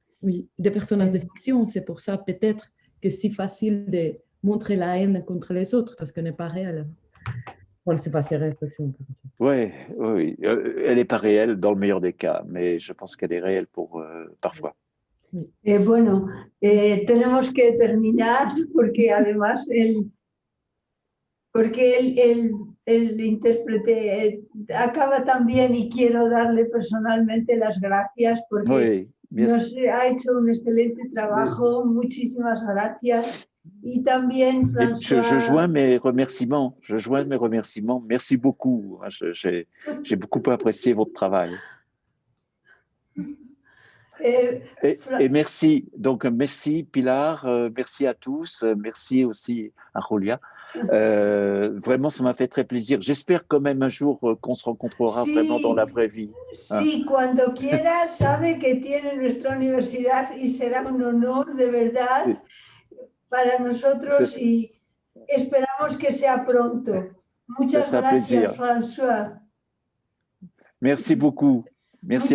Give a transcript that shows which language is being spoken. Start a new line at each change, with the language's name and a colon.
French: Oui, des personnages de fiction. C'est pour ça peut-être que c'est si facile de montrer la haine contre les autres parce qu'elle n'est pas réelle. Bon, c'est pas ces réflexions. Oui, elle n'est pas réelle dans le meilleur des cas, mais je pense qu'elle est réelle pour parfois.
Spanish: Bueno, tenemos que terminar porque además el intérprete acaba también y quiero darle personalmente las gracias porque nos ha hecho un excelente trabajo. Muchísimas gracias. Y también, François...
French: Je joins mes remerciements. Merci beaucoup. J'ai beaucoup apprécié votre travail. Et merci, donc merci Pilar, merci à tous, merci aussi à Julia. Vraiment, ça m'a fait très plaisir. J'espère quand même un jour qu'on se rencontrera vraiment dans la vraie vie.
Spanish: Sí, cuando quiera, sabe que tiene nuestra universidad y será un honor de verdad para nosotros y esperamos que sea pronto. Muchas gracias, François.
French: Merci beaucoup. Merci